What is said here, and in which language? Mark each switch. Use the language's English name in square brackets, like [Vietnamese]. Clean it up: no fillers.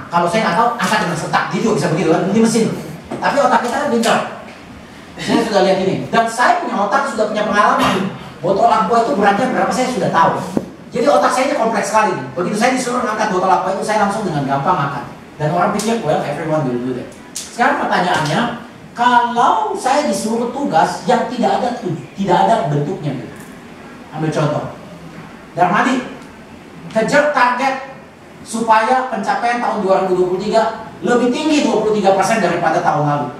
[Indonesian] Kalau saya nggak tahu, angkat dengan setak. Dia juga bisa begitu kan? Ini mesin. Tapi otak kita kan pintar. Saya sudah lihat ini. Dan saya punya otak, sudah punya pengalaman. Botol aqua itu beratnya berapa saya sudah tahu. Jadi otak saya ini kompleks sekali. Begitu saya disuruh angkat botol aqua itu, saya langsung dengan gampang angkat. Dan orang pikir, [English] well, everyone will do that. [Indonesian] Sekarang pertanyaannya, kalau saya disuruh tugas yang tidak ada bentuknya, gitu. Ambil contoh. Darmadi, kejar target supaya pencapaian tahun 2023 lebih tinggi 23% daripada tahun lalu.